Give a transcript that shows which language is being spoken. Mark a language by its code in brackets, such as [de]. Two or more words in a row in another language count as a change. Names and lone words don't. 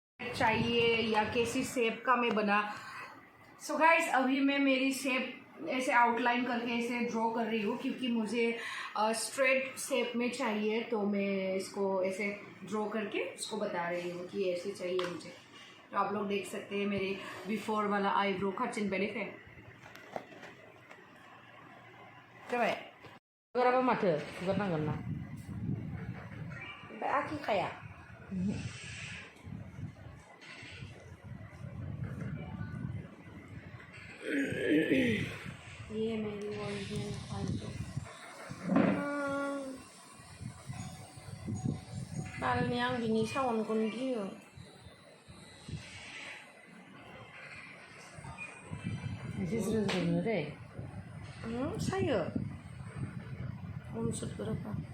[hi] शेप चाहिए या कैसी शेप का मैं बना। सो गाइस अभी मैं मेरी शेप ऐसे आउटलाइन करके ऐसे ड्रॉ कर रही हूँ क्योंकि मुझे [en] straight shape [hi] में चाहिए, तो मैं इसको ऐसे ड्रॉ करके उसको बता रही हूँ कि ऐसे चाहिए मुझे। तो आप लोग देख सकते हैं मेरे बिफोर वाला आईब्रो का चिन्ह बने थे। [brx] जाबाय गराबा माथो फुगारनांगोन ना ओमफ्राय आखिखाया [hi] ये मेरी [en] original eyebrow. [brx] बारनि आं बिनि साउन्डखौनो गियो एसे ज्रो ज्रो मोनो दै सायो उनसुतफोराबा